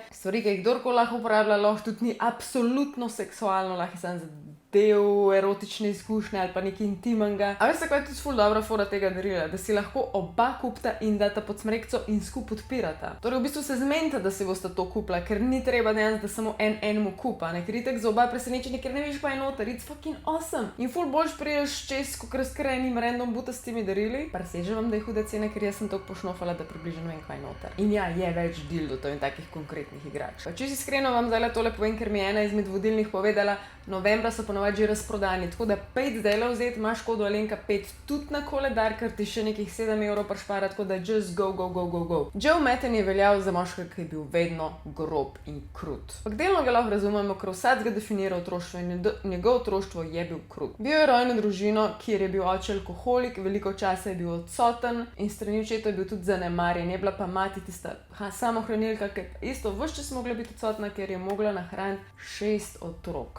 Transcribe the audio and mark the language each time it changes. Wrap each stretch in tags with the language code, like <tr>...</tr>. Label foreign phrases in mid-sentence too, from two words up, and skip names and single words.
<sl>Stvari, ki jih kdorkoli lahko uporablja, lahko tudi ni absolutno seksualno, lahko je samo za del erotične izkušnje ali pa nekaj intimnega. A veste, kaj je tudi ful dobra fora tega darila? Da si lahko oba kupta in data pod smrekco in skup odpirata. Torej v bistvu se zmenita, da si bosta to kupila, ker ni treba dejansko, da samo enemu kupa. Ker itak za oba presenečenje, ker ne veš pa je noter,</sl> <en>it's fucking awesome.</en> <sl>In ful boljš priješ čez, kakor s krenim random butastimi darili. Presežem vam, da je huda cena, ker jaz sem toliko pošnofala, da približno vem, kaj je noter. In ja, je več dildotov in takih konkretnih igrač. Pa čisto iskreno vam zdaj tole povem, ker mi je ena izmed vodilnih povedala, novembra so ponovadi že razprodani, tako da 5 zdajle vzeti, imaš kodo Alenka 5 tudi na koledar, ker ti še nekih 7 evrov prišpara, tako da</sl> <en>just go.</en> <sl>Joe Metheny je veljal za moškega, ki je bil vedno grob in krut. Pak delno ga lahko razumemo, ker vsak ga definira otroštvo in njegov otroštvo je bil krut. Bil je rojen v družino, kjer je bil oče alkoholik, veliko časa je bil odsoten in strani očeta je bil tudi zanemarjen, je bila pa mati tista samohranilka, ki isto ves čas mogla biti odsotna, ker je mogla nahraniti 6 otrok.</sl>